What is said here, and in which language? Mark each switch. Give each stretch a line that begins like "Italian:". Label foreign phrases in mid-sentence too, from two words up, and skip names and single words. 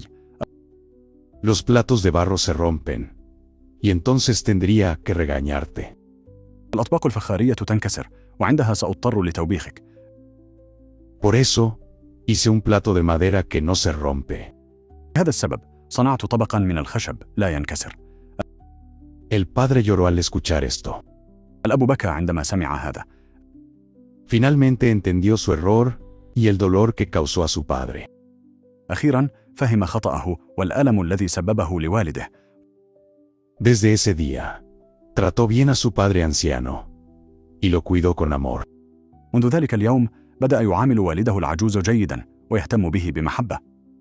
Spanish: Los platos de barro se rompen, y entonces tendría que regañarte.
Arabic: الأطباق الفخارية تنكسر، وعندها سأضطر لتوبيخك.
Spanish: Por eso, hice un plato de madera que no se rompe.
Arabic: لهذا السبب صنعت طبقا من الخشب لا ينكسر.
Spanish: El padre lloró al escuchar esto.
Arabic: الأب بكى عندما سمع هذا.
Spanish: Finalmente entendió su error y el dolor que causó a su padre.
Arabic: أخيرا فهم خطأه والألم الذي سببه لوالده.
Spanish: Desde ese día, trató bien a su padre anciano y lo cuidó con amor.
Arabic: منذ ذلك اليوم بدأ يعامل والده العجوز جيدا ويهتم به بمحبة.